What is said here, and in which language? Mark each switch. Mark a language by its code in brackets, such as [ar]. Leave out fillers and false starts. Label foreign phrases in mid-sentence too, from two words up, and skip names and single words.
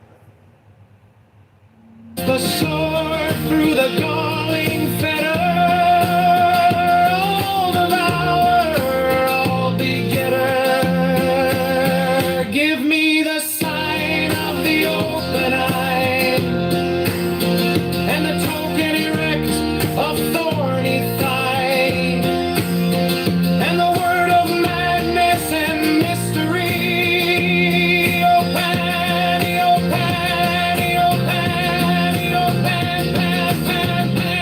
[en] The sword through the galling fetter, all devourer, all begetter. Give me the sign of the open eye, and the token erect of thorny thigh, and the word of madness and mystery. O Pan, O Pan, O Pan, O Pan, Pan, Pan, Pan.